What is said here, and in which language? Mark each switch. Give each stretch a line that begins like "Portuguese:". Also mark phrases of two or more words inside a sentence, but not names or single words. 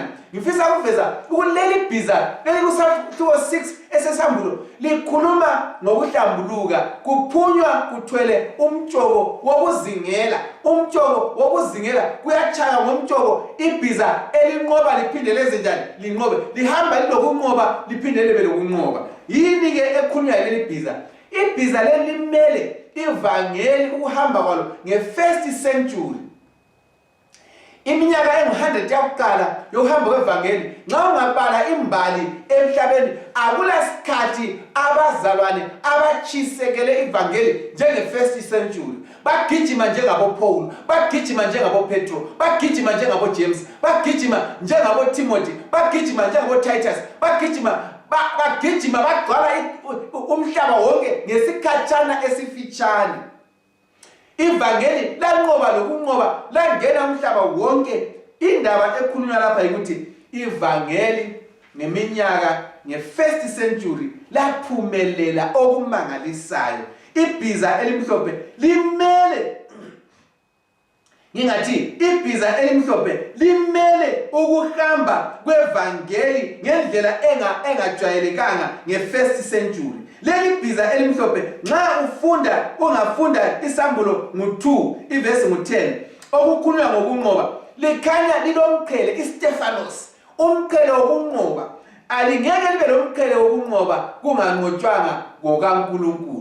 North Ndebele: Ngifisa ukuveza ukuleli bhiza elikusahluko 6 esesambulo likhuluma ngokuhlambuluka, kuphunywa kuthwele umtshoko wokuzingela. Umtshoko wokuzingela kuyachaya ngomtshoko. Ibhiza elinqoba liphinde lenze njani? Linqobe, lihamba lilokunqoba liphinde libe lokunqoba. Yini ke ekhulunywa leli bhiza? Ibhiza leli limele ivangeli ukuhamba kwalo nge-1st century. Iminyaka engu-100 yakuqala yokuhamba kwevangeli. Nxa ungabhala imbali emhlabeni akulasikhathi abazalwane abachisekele ivangeli njenge-1st century. Bagijima njengabo Paul, bagijima njengabo Petro, bagijima njengabo James, bagijima njengabo Timothy, bagijima njengabo Titus, bagijima bagcwala umhlaba wonke ngesikhatshana esifitshane. Ivangeli lanqoba lokunqoba langena umhlaba wonke. Indaba ekhulunywa lapha ukuthi ivangeli ngeminyaka nge-1st century laphumelela okumangalisayo. Ibhiza elimhlophe limele ngingathi ibhiza elimhlophe limele ukuhamba kwevangeli ngendlela engajwayelekanga nge-1st century. Leli bhiza elimhlophe nxa ungafunda isambulo ngo-2 ivesi ngo-10 okukhulunywa ngokunqoba likhanya lilomqhele iStephanos, umqhele wokunqoba. Alingeke libe lomqhele wokunqoba kunganqotshwanga ngokaNkulunkulu.